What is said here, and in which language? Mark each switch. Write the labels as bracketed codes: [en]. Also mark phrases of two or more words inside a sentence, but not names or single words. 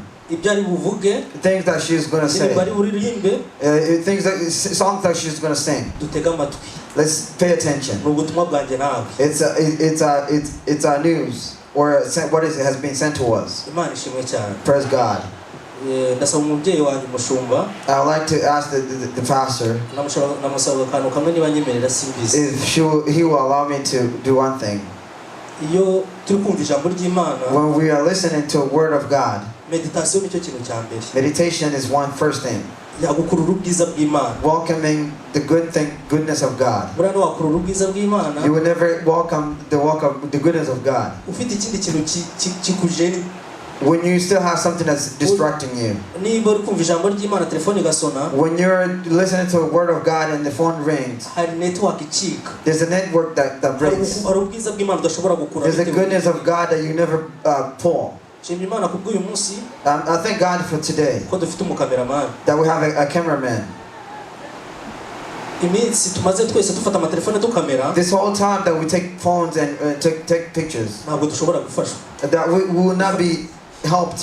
[en] Things that she's going to say. Songs that she's going to sing. Let's pay attention. It's our news, or what has been sent to us. Praise God. [rw] ndasaba umubyeyi wanjye umushumba. [en] I would like to ask the pastor [rw] namusaba akantu kamwe niba nyemerera simbizi. [en] if he will allow me to do one thing. [rw] Iyo turi kumva ijambo ry'Imana, [en] when we are listening to a word of God, [rw] meditation nicyo kintu cya mbere. [en] meditation is first thing. [rw] Yagukurura ubwiza bw'Imana. [en] Welcoming the goodness of God. [rw] Burano wakurura ubwiza bw'Imana. [en] You will never welcome the goodness of God. [rw] Ufite ikindi kintu kikujeni. [en] When you still have something that's distracting you. [rw] Niba uri kumva ijambo ry'Imana telefone igasona. [en] When you're listening to a word of God and the phone rings. [rw] Hari network icika. [en] There's a network that breaks. [rw] Hari ubwiza bw'Imana udashobora gukura. [en] There's a goodness of God that you never pull. I thank God for today that we have a cameraman. This whole time that we take phones and take pictures, that we will not be helped.